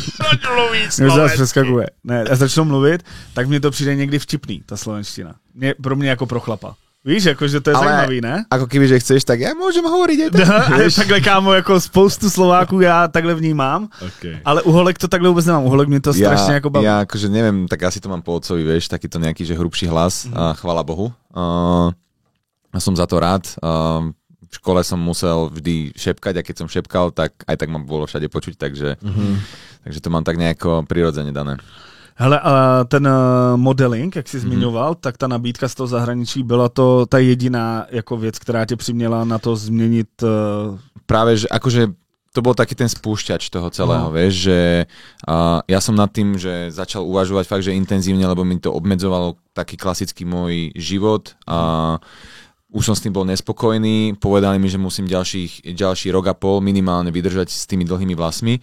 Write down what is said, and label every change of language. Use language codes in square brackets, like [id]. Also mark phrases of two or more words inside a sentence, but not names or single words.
[cs] Mluví Ne, a začnou mluvit, tak mně to přijde někdy vtipný, ta slovenština. Pro mě jako pro chlapa. Víš, jakože to je zajímavý, ne? [sk] Ako keby, že chceš, tak ja môžem hovoriť aj tak. [cs] Takhle, kámo, jako spoustu Slováků já takhle vnímám, ale u holek to takhle vůbec nemám. U holek mě to strašně jako baví. [sk] Ja akože neviem, tak asi to mám po otcovi, vieš, takýto nejaký, že hrubší hlas, chvála Bohu. Som za to rád. V škole som musel vždy šepkať a keď som šepkal, tak aj tak ma bolo všade počuť, takže to mám tak nejako prirodzene dané. [cs] Hele, a ten modeling, jak jsi zmiňoval, tak ta nabídka z toho zahraničí byla to ta jediná jako věc, která tě přiměla na to změnit... [sk] Práve, že akože to bol taký ten spúšťač toho celého, vieš, že ja som nad tým, že začal uvažovať fakt, že intenzívne, lebo mi to obmedzovalo taký klasický môj život a už som s tým bol nespokojný, povedali mi, že musím ďalší rok a pol minimálne vydržať s tými dlhými vlasmi.